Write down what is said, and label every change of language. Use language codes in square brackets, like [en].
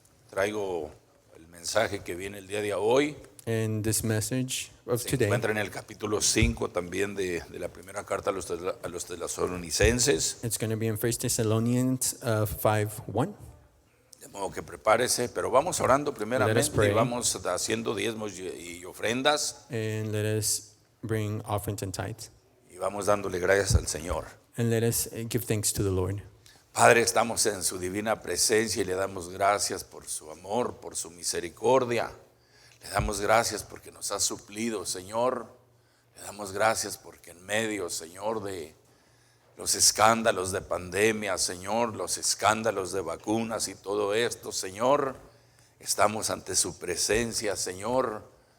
[es] traigo el mensaje que viene el día de hoy. [en] and this message of [es] Se [en] today [es] encuentra en el capítulo 5 también de la primera carta a los tesalonicenses. [en] it's going to be in First Thessalonians 5:1. [es] De modo que prepárese, pero vamos orando [en] Let us [es] primeramente [en] pray. [es] y vamos haciendo diezmos y ofrendas [en] And let us bring offerings and tithes, [es] y vamos dándole gracias al Señor. [en] and let us give thanks to the Lord. [es] Padre, estamos en su divina presencia y le damos gracias por su amor, por su misericordia. Le damos gracias porque nos ha suplido, Señor. Le damos gracias porque en medio, Señor, de los escándalos de pandemia, Señor, los escándalos de vacunas y todo esto, Señor, estamos ante su presencia, Señor.